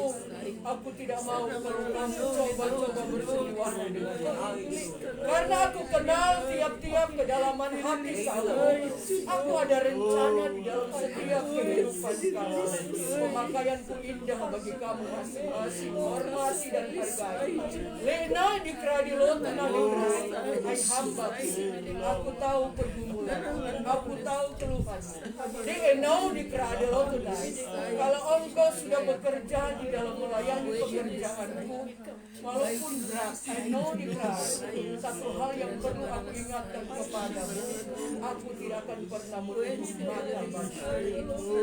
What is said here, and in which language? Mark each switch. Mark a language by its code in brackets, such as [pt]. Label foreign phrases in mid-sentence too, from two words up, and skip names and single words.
[id] Aku tidak mau kalau kamu coba-coba bersungguh dengan aku. Karena aku kenal tiap-tiap kedalaman hati kamu. Aku ada rencana di dalam setiap kehidupan kamu. Pemakaianku indah bagi kamu masing-masing. Hormati dan hargai. Lena dikradi lotena dikradi. Hai hamba, aku tahu pergumulan. Aku tahu keluhanmu. Di enau dikradi lotena. Kalau engkau sudah bekerja di dalam melayani pekerjaanku, walaupun berat, enau dikradi. Satu hal yang perlu aku ingatkan kepadamu, aku tidak akan pernah menutup mata bagimu.